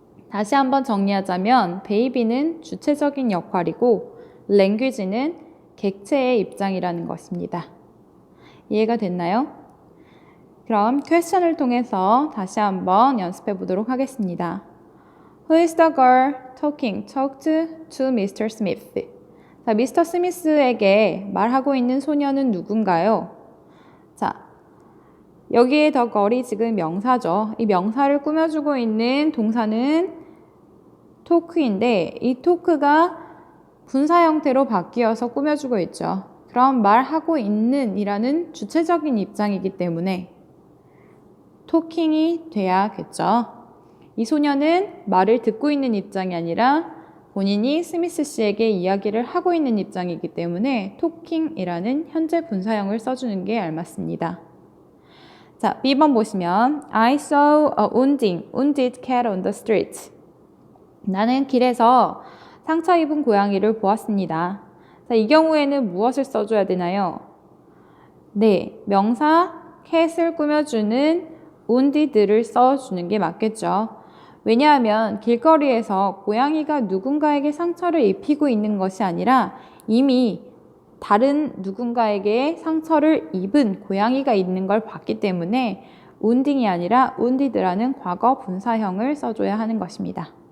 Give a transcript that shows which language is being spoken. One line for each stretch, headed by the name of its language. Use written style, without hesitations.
Korean: 다시 한번 정리하자면 baby는 주체적인 역할이고 language는 객체의 입장이라는 것입니다. 이해가 됐나요? 그럼 퀘스천을 통해서 다시 한번 연습해 보도록 하겠습니다.
English: Who is the girl talked to Mr. Smith?
Korean: 자, 미스터 스미스에게 말하고 있는 소녀는 누군가요? 자, 여기에 the girl이 지금 명사죠. 이 명사를 꾸며주고 있는 동사는 talk인데 이 talk가 분사 형태로 바뀌어서 꾸며주고 있죠. 그럼 말하고 있는 이라는 주체적인 입장이기 때문에 talking이 돼야겠죠. 이 소녀는 말을 듣고 있는 입장이 아니라 본인이 스미스 씨에게 이야기를 하고 있는 입장이기 때문에 talking이라는 현재 분사형을 써주는 게 알맞습니다. 자, B번 보시면
English: I saw a wounded cat on the street.
Korean: 나는 길에서 상처 입은 고양이를 보았습니다. 자, 이 경우에는 무엇을 써줘야 되나요? 네, 명사 cat을 꾸며주는 wounded를 써주는 게 맞겠죠. 왜냐하면 길거리에서 고양이가 누군가에게 상처를 입히고 있는 것이 아니라 이미 다른 누군가에게 상처를 입은 고양이가 있는 걸 봤기 때문에 wounding이 아니라 wounded라는 과거 분사형을 써줘야 하는 것입니다.